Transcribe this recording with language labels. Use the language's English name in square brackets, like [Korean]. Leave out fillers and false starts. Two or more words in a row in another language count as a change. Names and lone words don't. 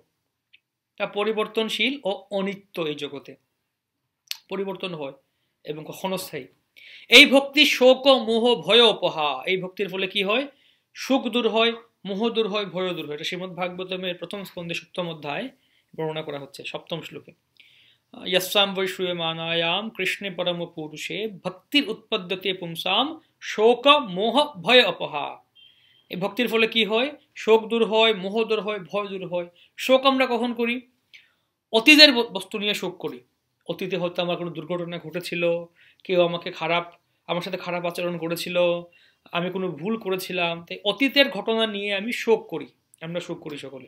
[Bangla] তা পরিবর্তনশীল ও অনিত্য, এই জগতে পরিবর্তন হয় এবং ক্ষণস্থায়ী। এই ভক্তি [Sanskrit] শোক মোহ ভয় অপহা। [Bangla] এই ভক্তির ফলে কি হয়? সুখ দূর হয়, মোহ দূর হয়, ভয় দূর হয়। এটা শ্রীমদ্ ভাগবতমের প্রথম স্কন্ধে 7ম অধ্যায় বর্ণনা করা হচ্ছে 7ম শ্লোকে। [Sanskrit] यस्सां वै श्रूयमाणायां कृष्णे परम पुरुषे ভক্তির উৎপদ্যতে পুংসাম শোক মোহ ভয় অপহা। [Bangla] এই ভক্তির ফলে কি হয়? শোক দূর হয়, মোহ দূর হয়, ভয় দূর হয়। শোক আমরা কখন করি? অতীতের বস্তু নিয়ে শোক করি। অতীতে হয়তো আমার কোনো দুর্ঘটনা ঘটেছিল, কেউ আমার সাথে খারাপ আচরণ করেছিল, আমি কোনো ভুল করেছিলাম, তাই অতীতের ঘটনা নিয়ে আমি শোক করি, আমরা শোক করি সকলে।